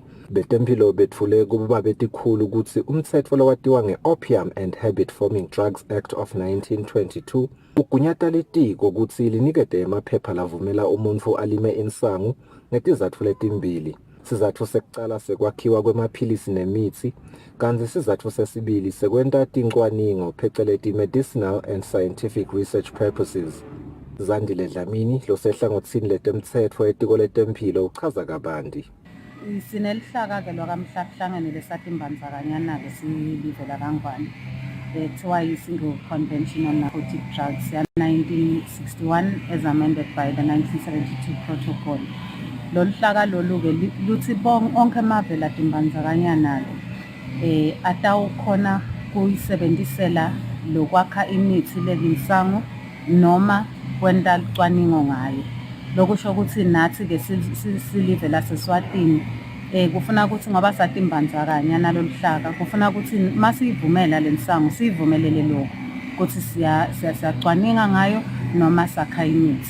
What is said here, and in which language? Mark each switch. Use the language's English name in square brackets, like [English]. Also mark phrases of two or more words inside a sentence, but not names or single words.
[Swati] Betempilo betfule kubobabetikhulu ukuthi umthetho lowatiwa nge-Opium and Habit Forming Drugs Act of 1922 ugunyata litiko ukuthi linikete emaphepha lavumela umuntu alime insangu ngetizatfu letimbili. Sizatfu sekucala sekwakhiwa kwemaphilisi nemithi, kanti sizatfu sesibili sekwenta tincwaningo pheceleti [English] medicinal and scientific research purposes. [Swati] Zandile Dlamini losehlangothini letemtsetfo etiko letempilo uchaza kabanti. Sinelihlaka-ke lwakamhlahlangene lesatimbandzakanyana-ke silivela kangwane kuthiwa yi-Single Convention on Narcotic Drugs ya-1961 [English] as amended by the 1972 protocol. [Swati] Lolu hlaka lolu-ke luthi onke amave latimbandzakanyana-ke atawukhona kuyisebenzisela lokwakha imithi lelinsangu noma kwenta lucwaningo ngayo. Lokusho ukuthi nathi-ke silive laseSwatini kufuna ukuthi ngoba satimbandzakanya nalolu hlaka kufuna ukuthi masiyivumela lensango siyivumelele lokho ukuthi siyacwaninga ngayo noma sakha imithi.